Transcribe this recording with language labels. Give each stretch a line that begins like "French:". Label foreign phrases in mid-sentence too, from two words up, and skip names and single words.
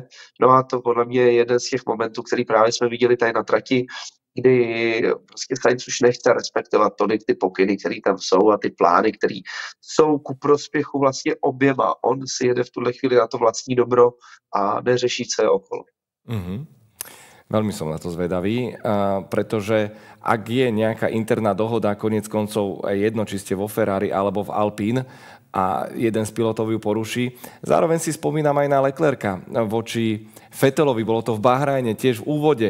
Czech: A to podle mě je jeden z těch momentů, který právě jsme viděli tady na trati, kdy prostě Sainz už nechce respektovat tolik ty pokyny, které tam jsou a ty plány, které jsou ku prospěchu vlastně oběma. On si jede v tuhle chvíli na to vlastní dobro a neřeší, co je okolo. Mm-hmm.
Slovak: Veľmi som na to zvedavý, pretože ak je nejaká interná dohoda, koniec koncov jedno, či ste vo Ferrari alebo v Alpine a jeden z pilotov ju poruší. Zároveň si spomínam aj na Leclerca voči Vettelovi, bolo to v Bahrajne, tiež v úvode.